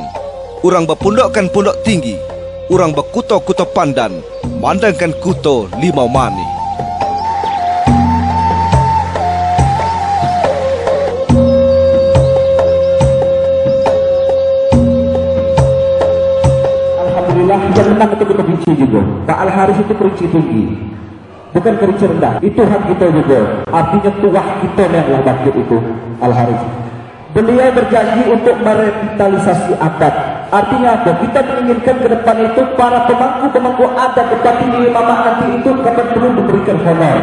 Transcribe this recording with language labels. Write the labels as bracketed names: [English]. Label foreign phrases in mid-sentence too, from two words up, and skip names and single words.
[Minangkabau] Urang bapundokkan pondok tinggi, urang bakuto kuto pandan, mandangkan kuto limau mani. [Indonesian] Alhamdulillah yang menang itu kita benci juga. Pak Al-Haris itu kerinci tinggi, bukan kerinci rendah. Itu hak kita juga. Artinya tuah kita yang bangkit itu Al-Haris. Beliau berjanji untuk merevitalisasi adat. Artinya apa? Kita menginginkan ke depan itu para pemangku adat tetapi di Mama nanti itu akan perlu diberikan honor.